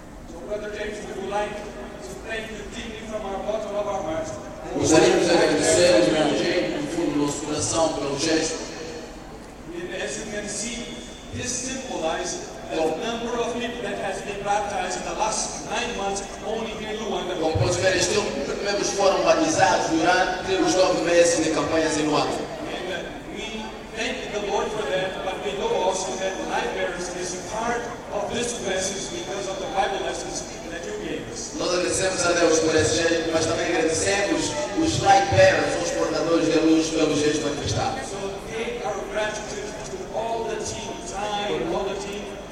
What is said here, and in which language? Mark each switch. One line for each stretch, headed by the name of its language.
English: So, Brother James, we would like to thank you deeply from our bottom of our hearts.
Portuguese: Gostaríamos de agradecer ao irmão James do fundo do nosso coração pelo gesto.
English: As you can see, this symbolizes the number of people that has been baptized in the last 9 months only in Luanda.
Portuguese: Como pode ver, estes membros foram batizados durante os 9 meses de campanhas em Luanda.
English: And we thank the Lord for that, but we know also that Lightbearers is a part of this message because of the Bible lessons that you gave us.
Portuguese: Nós agradecemos a Deus por esse gesto, mas também agradecemos os Lightbearers, os portadores de luz, pelo gesto manifestado.
English: So take our gratitude to all the team, all the team.